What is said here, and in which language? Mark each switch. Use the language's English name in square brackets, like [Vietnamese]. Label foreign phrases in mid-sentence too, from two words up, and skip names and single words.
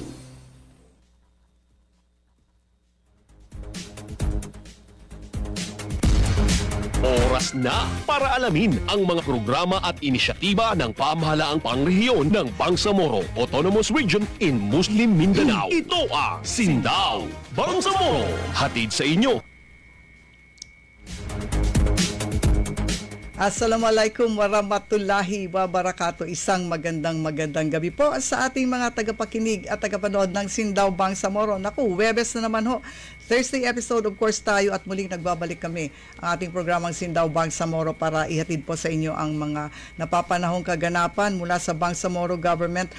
[Filipino] Oras na para alamin ang mga programa at inisyatiba ng pamahalaang pangrehiyon ng Bangsamoro Autonomous Region in Muslim Mindanao. Ito ang Sindaw Bangsamoro. Hatid sa inyo. [Arabic] السلام عليكم ورحمة الله وبركاته. [Filipino] Isang magandang gabi po sa ating mga tagapakinig at tagapanood ng Sindaw Bangsamoro. Naku, Webes na naman ho. [English] Thursday episode of course [Filipino] tayo at muling nagbabalik kami ang ating programang Sindaw Bangsamoro para ihatid po sa inyo ang mga napapanahong kaganapan mula sa Bangsamoro Government.